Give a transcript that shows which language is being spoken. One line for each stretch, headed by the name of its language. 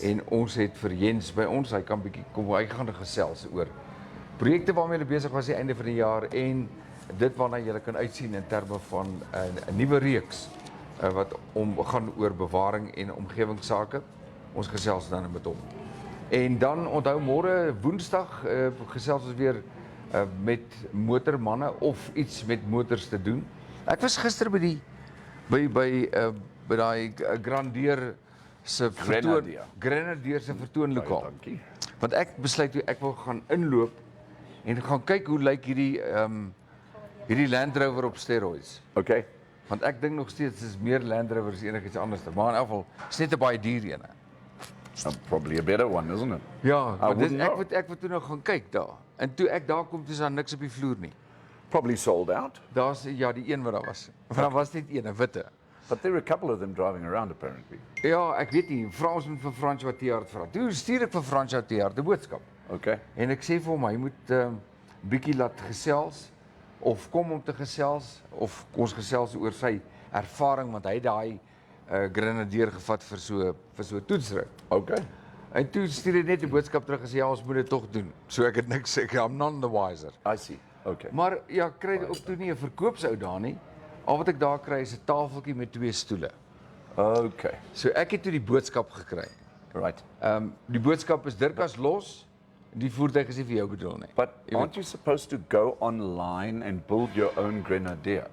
Afrikaans: En ons het vir Jens by ons, hy kan bietjie kom hy gaan gesels oor projekte waarmee hulle besig was aan die einde van die jaar en dit waarna jy kan uitsien in terme van 'n nuwe reeks wat gaan oor bewaring en omgewingsake. Ons gesels dan met hom. En dan onthou môre Woensdag gesels ons weer met motormanne of iets met motors te doen. Ek was gister by daai Grenadier se vertoonlokaal. Dankie. Want ek besluit toe ek wil gaan inloop en gaan kyk hoe lyk hierdie Land Rover op steroids.
English: Okay.
Afrikaans: Want ek dink nog steeds is meer Land Rover as enigiets anders. Maar in elk geval, is net 'n baie duur een.
English: Probably a better one, isn't it?
Afrikaans: Ja, maar
English: wouldn't know.
Afrikaans: ek moet toe nog gaan kyk daar. En toe ek daar kom, toe is daar niks op die vloer nie.
English: Probably sold out.
Afrikaans: Daar's ja, die een wat daar was. Maar daar was net een, 'n witte.
English: But there are a couple of them driving around apparently.
Afrikaans: Ja, ek weet nie, vra ons moet vir Februaty vra. Toe stuur ek vir Februaty 'n boodskap.
English: Okay.
Afrikaans: En ek sê vir hom hy moet bietjie laat gesels of kom om te gesels of ons gesels oor sy ervaring want hy daai Grenadier gevat vir so 'n toetsrit.
English: Okay.
Afrikaans: En toe stuur hy net 'n boodskap terug en sê ja, ons moet dit tog doen. So ek het niks sê,
English: I'm none the wiser. I see. Okay.
Afrikaans: Maar ja, kry ook toe nie 'n verkoopsou daar nie. Al wat ek daar kry is 'n tafeltjie met 2 stoele.
English: Okay.
Afrikaans: So ek het toe die boodskap gekry.
English: Right.
Afrikaans: Die boodskap is Dirkas los. Die voertuig is nie vir jou bedoel nie.
English: But aren't you supposed to go online and build your own Grenadier?